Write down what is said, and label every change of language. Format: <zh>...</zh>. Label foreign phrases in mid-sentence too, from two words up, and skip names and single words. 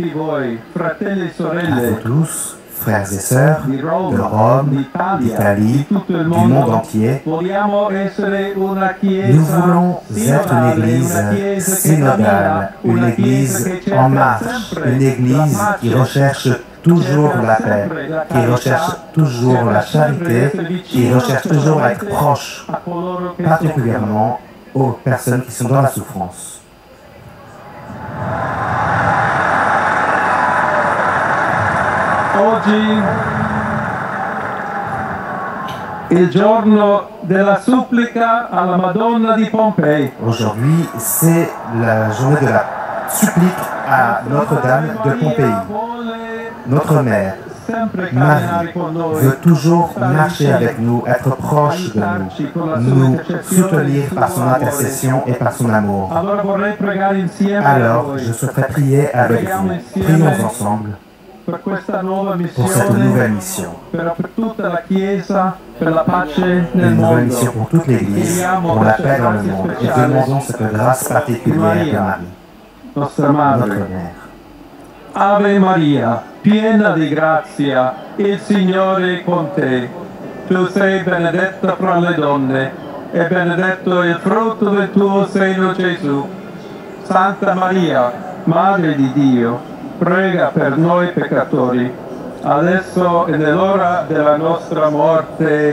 <fr>À vous tous, frères et sœurs de Rome, d'Italie, du monde entier, nous voulons être une église synodale, une église en marche, une église qui recherche toujours la paix, qui recherche toujours la charité, qui recherche toujours à être proche, particulièrement aux personnes qui sont dans la souffrance.</fr> <it>Oggi il giorno della supplica alla Madonna di Pompei.</it> <fr>Aujourd'hui, c'est la journée de la supplique à Notre-Dame de Pompéi. Notre mère, Marie, veut toujours marcher avec nous, être proche de nous, nous soutenir par son intercession et par son amour. Alors, je souhaiterais prier avec vous. Prions ensemble pour cette nouvelle mission. Une nouvelle mission pour toute l'Église, pour la paix dans le monde. Et demandons cette grâce particulière de Marie, notre mère.</fr> <it>Ave Maria, piena di grazia, il Signore è con te. Tu sei benedetta fra le donne, e benedetto il frutto del tuo seno, Gesù. Santa Maria, Madre di Dio, prega per noi peccatori, adesso e nell'ora della nostra morte.</it>